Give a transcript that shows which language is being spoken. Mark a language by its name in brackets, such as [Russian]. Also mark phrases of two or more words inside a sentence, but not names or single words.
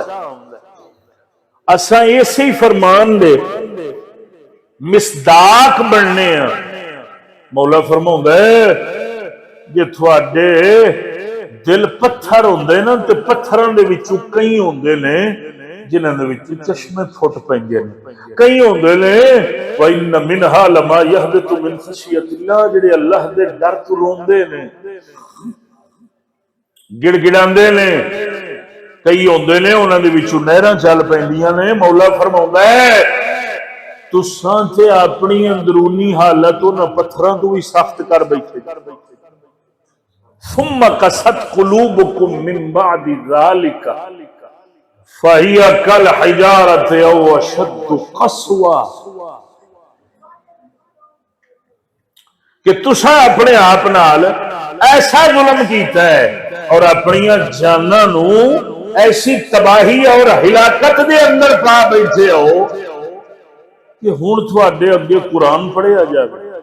[Punjabi] اسا اسے ہی فرمان دے مصداق بننے آ. مولا فرماؤندا جے تھوڑے دل پتھر ہوندے نا تو پتھروں دے وچوں کئی ہوندے نے جنہاں دے وچ چشمے پھٹ پیندے نے، کئی ہوندے نے [Arabic] وإن منها لما يهبط من خشية الله [Punjabi] جیہڑے اللہ دے ڈر تو روندے نے، گڑگڑاندے نے. کئی ہوندے نے اونہاں دے وچوں نہراں چل پیندیاں نے. مولا فرماؤندا ہے تساں تے اپنی اندرونی حالت اونہاں پتھراں تو بھی سخت کر بیٹھے. [Arabic] ثم قست قلوبكم من بعد ذلك فهي كالحجارة أو أشد قسوة. [Punjabi] کہ تسا اپنے آپ نال ایسا ظلم کیتا ہے اور اپنیا جاناں نوں ایسی تباہی اور ہلاکت دے اندر پا بیٹھے ہو کہ ہن تہاڈے اگے قرآن پڑھیا جائے.